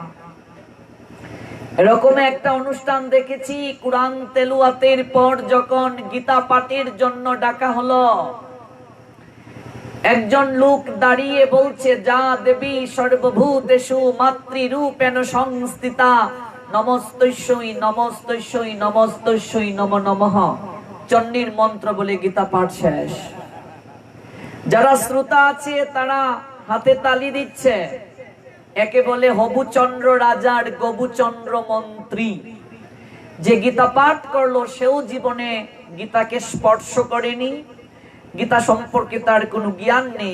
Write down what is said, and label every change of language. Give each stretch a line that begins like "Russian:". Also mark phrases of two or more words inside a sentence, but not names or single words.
Bangla: এরকম একটা অনুষ্ঠান দেখেছি, কুরআন তেলাওয়াতের পর যখন গীতা পাঠের জন্য ডাকা হলো, একজন লোক দাঁড়িয়ে বলছে,
Sanskrit: যা দেবী সর্বভূতেষু মাতৃরূপেণ সংস্থিতা নমস্তস্যৈ নমস্তস্যৈ নমস্তস্যৈ নমো নমঃ
Bangla: চণ্ডীর মন্ত্র বলে গীতা পাঠ শেষ। যারা শ্রোতা আছে তারা হাতে তালি দিচ্ছে। একে বলে হবুচন্দ্র রাজার গবুচন্দ্র মন্ত্রী। যে গীতা পাঠ করলো সেও জীবনে গীতাকে স্পর্শ করেনি, গীতা সম্পর্কে তার কোনো জ্ঞান নেই।